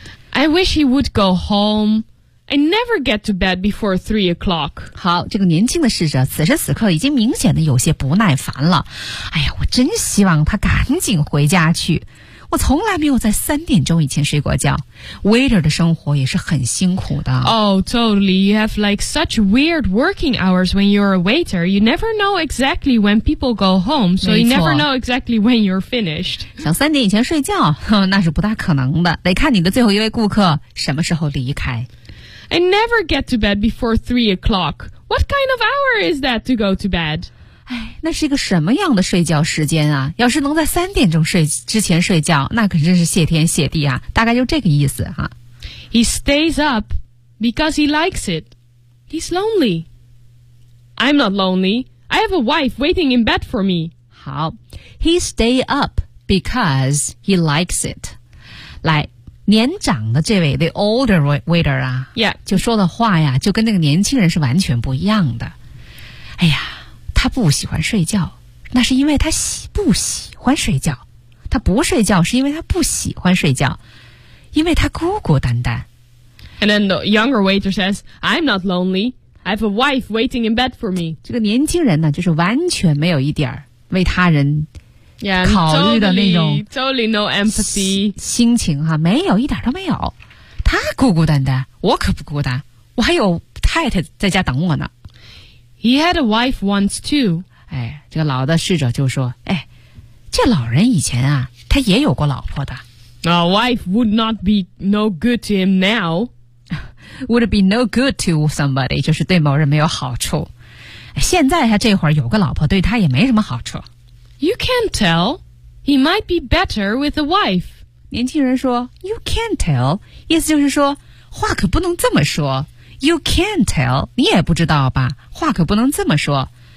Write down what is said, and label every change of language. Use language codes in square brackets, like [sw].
[en] I wish he would go home I never get to bed before 3 o'clock [zh] 好这个年轻的侍者此时此刻已经明显的有些不耐烦了哎呀我真希望他赶紧回家去我从来没有在3点钟以前睡过觉 Waiter 的生活也是很辛苦的 [en] Oh, totally You have like such weird working hours when you're a waiter You never know exactly when people go home So you never know exactly when you're finished [zh] 想三点以前睡觉那是不大可能的得看你的最后一位顾客什么时候离开 I never get to bed before 3 o'clock What kind of hour is that to go to bed? 哎，那是一个什么样的睡觉时间啊？要是能在3点钟睡之前睡觉，那可真是谢天谢地啊！大概就这个意思哈。 [en] He stays up because he likes it. He's lonely. I'm not lonely. I have a wife waiting in bed for me. 好 ，He stay up because he likes it. [zh] 来，年长的这位 [en] the older waiter [zh] 啊， [en] yeah. [zh] 就说的话呀，就跟那个年轻人是完全不一样的。哎呀。他不喜欢睡觉那是因为他不喜欢睡觉他不睡觉是因为他不喜欢睡觉因为他孤孤单单 [en] And then the younger waiter says I'm not lonely I have a wife waiting in bed for me [zh] 这个年轻人呢就是完全没有一点为他人考虑的那种 [en] totally no empathy [zh] 心情哈没有一点都没有他孤孤单单我可不孤单我还有太太在家等我呢 [en] He had a wife once too. [zh] 哎，这个老的侍者就说，哎，这老人以前啊，他也有过老婆的。 [en] A wife would not be no good to him now. Would be no good to somebody, [zh] 就是对某人没有好处。现在他这会儿有个老婆，对他也没什么好处。 [en] You can't tell. He might be better with a wife. 年轻人说 ，You can't tell. [zh] 意思就是说，话可不能这么说。 [en] You can't tell, [zh] 你也不知道吧话可不能这么说。